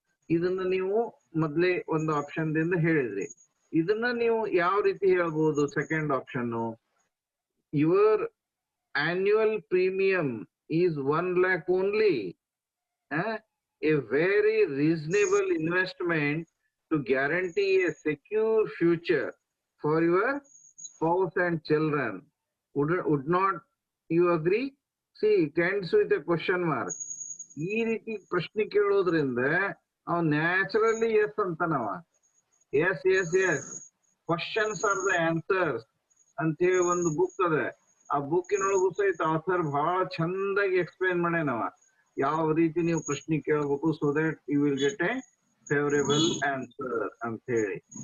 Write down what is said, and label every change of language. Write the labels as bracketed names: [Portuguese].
[Kannada] ಇದನ್ನ ನೀವು ಮೊದ್ಲೇ ಒಂದು ಆಪ್ಷನ್ ದಿಂದ ಹೇಳಿದ್ರಿ. ಇದನ್ನ ನೀವು ಯಾವ ರೀತಿ ಹೇಳ್ಬೋದು? [English] Second option, your annual premium is 1 lakh only. A very reasonable investment to guarantee a secure future for your spouse and children. Would not you agree? See, it ends with a question mark. [Kannada] ಈ ರೀತಿ ಪ್ರಶ್ನೆ ಕೇಳೋದ್ರಿಂದ ಅವ್ naturally S ಅಂತಾನವ. [English] yes yes yes questions are the answers [Kannada] ಅಂತೇಳಿ ಒಂದು book ಅದ. ಆ ಬುಕ್ಕಿನೊಳಗೂ ಸಹಿತ author ಬಹಳ ಚಂದಾಗಿ ಎಕ್ಸ್ಪ್ಲೈನ್ ಮಾಡ್ಯಾನವ ಯಾವ ರೀತಿ ನೀವು ಪ್ರಶ್ನೆ ಕೇಳಬೇಕು, [English] so that you will get a favourable answer [Kannada] ಅಂತ ಹೇಳಿ.